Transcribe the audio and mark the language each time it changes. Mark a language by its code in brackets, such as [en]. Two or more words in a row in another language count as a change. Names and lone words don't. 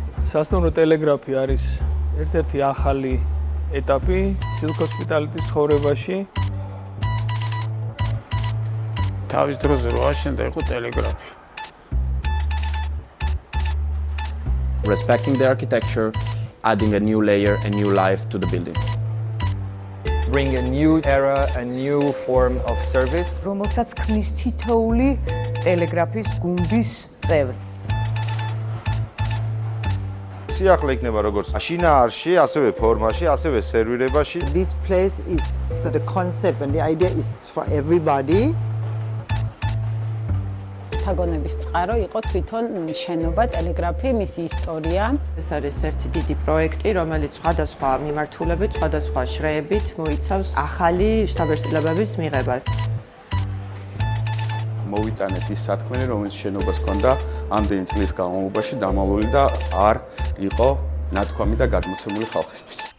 [ka] სასტუმრო ტელეგრაფი არის ერთ-ერთი ახალი ეტაპი Silk Hospitality-ის ცხოვრებაში. თავის დროზე რო აშენდა იყო ტელეგრაფი. [en] Respecting the architecture, adding a new layer, a new life to the building. Bring a new era, a new form of service. [ka] რომელსაც ქმნის თითოეული ტელეგრაფის გუნდის წევრი. სიახლე იქნება როგორც შინაარსში, ასევე ფორმაში, ასევე სერვირებაში. [en] This place is the concept and the idea is for everybody. [ka] თაგონების წყარო იყო თვითონ შენობა ტელეგრაფი, მისი ისტორია. ეს არის ერთი დიდი პროექტი, რომელიც სხვადასხვა მიმართულებით, სხვადასხვა შრეებით მოიცავს ახალი შთაბეჭდილებების მიღებას. მოვიტანეთ ის სათქმელი, რომელიც შენობას ჰქონდა ამდენი წლის განმავლობაში დამალული და არ იყო ნათქვამი და გადმოცემული ხალხისთვის.